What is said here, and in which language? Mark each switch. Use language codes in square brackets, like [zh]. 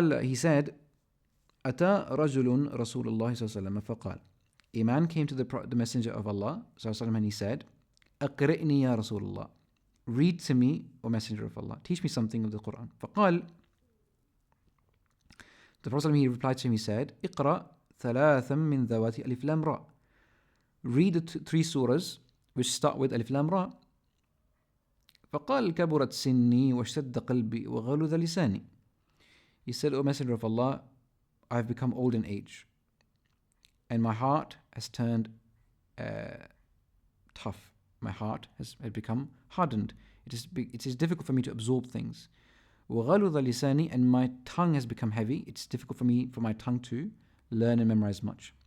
[en] He said, [ar] أتى رجل رسول الله صلى الله عليه وسلم فقال, [en] a man came to the messenger of Allah صلى الله عليه وسلم, and he said, [ar] أقرئني يا رسول الله, [en] read to me, O messenger of Allah, teach me something of the Quran. [ar] فقال, [en] the Prophet, he replied to him, he said, [ar] اقرأ ثلاثا من ذوات ألف لام را, [en] read the three surahs which start with Alif Lam Ra. [ar] فقال كبرت سني واشتد قلبي وغلظ لساني. [en] He said, O Messenger of Allah, I have become old in age, and my heart has turned tough. My heart has become hardened. It is difficult for me to absorb things. [ar] وَغَلُظَ لِسَانِي, [en] and my tongue has become heavy. It's difficult for my tongue to learn and memorize much.